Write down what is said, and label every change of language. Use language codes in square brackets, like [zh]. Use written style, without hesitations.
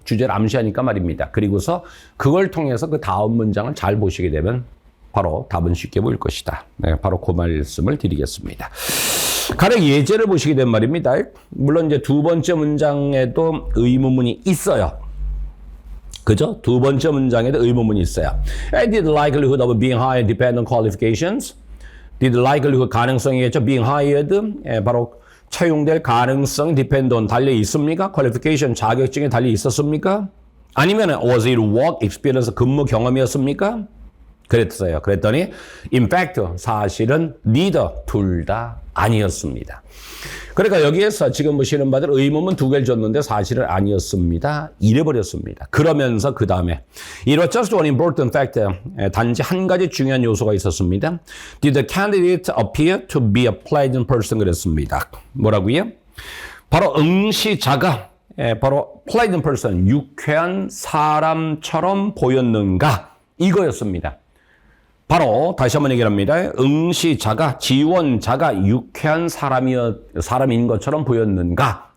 [ko] 주제를 암시하니까 말입니다. 그리고서 그걸 통해서 그 다음 문장을 잘 보시게 되면 바로 답은 쉽게 보일 것이다. 네, 바로 그 말씀을 드리겠습니다. 가령 예제를 보시게 된 말입니다. 물론 이제 두 번째 문장에도 의문문이 있어요. 그죠? 두 번째 문장에도 의문문이 있어요. [en] Did the likelihood of being hired depend on qualifications? Did the likelihood, [ko] 가능성이겠죠? [en] Being hired, [ko] 바로 채용될 가능성, [en] depend on, [ko] 달려 있습니까? qualification, 자격증에 달려 있었습니까? 아니면 [en] was it work experience, [ko] 근무 경험이었습니까? 그랬어요. 그랬더니 [en] in fact, [ko] 사실은 neither, 둘 다 아니었습니다. 그러니까 여기에서 지금 보시는 바들 의문문 두 개를 줬는데 사실은 아니었습니다. 이래버렸습니다. 그러면서 그 다음에 [en] It was just one important factor. [ko] 단지 한 가지 중요한 요소가 있었습니다. [en] Did the candidate appear to be a pleasant person? [ko] 그랬습니다. 뭐라고요? 바로 응시자가 바로 [en] pleasant person, [ko] 유쾌한 사람처럼 보였는가? 이거였습니다. 바로 다시 한번 얘기합니다. 응시자가, 지원자가 유쾌한 사람인 것처럼 보였는가?